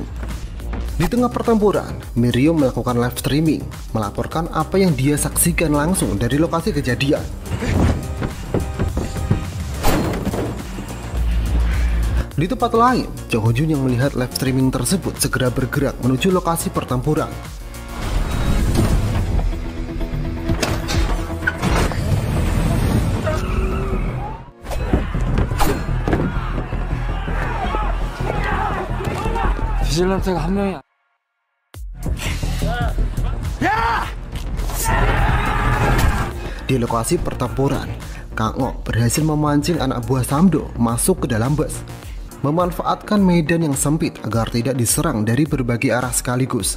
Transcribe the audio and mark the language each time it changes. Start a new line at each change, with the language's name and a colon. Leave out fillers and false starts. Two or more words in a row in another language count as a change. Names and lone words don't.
Indonesian: Di tengah pertempuran, Mirio melakukan
English: live streaming,
Indonesian: melaporkan apa yang dia saksikan langsung dari lokasi kejadian. Di tempat lain, Cho Ho-jun yang melihat
English: live streaming
Indonesian: tersebut segera bergerak menuju lokasi pertempuran.
Korean: 비질란테가 한 명이야.
Indonesian: Di lokasi pertempuran, Kang Ok berhasil memancing anak buah Samdo masuk ke dalam bus, memanfaatkan medan yang sempit agar tidak diserang dari berbagai arah sekaligus.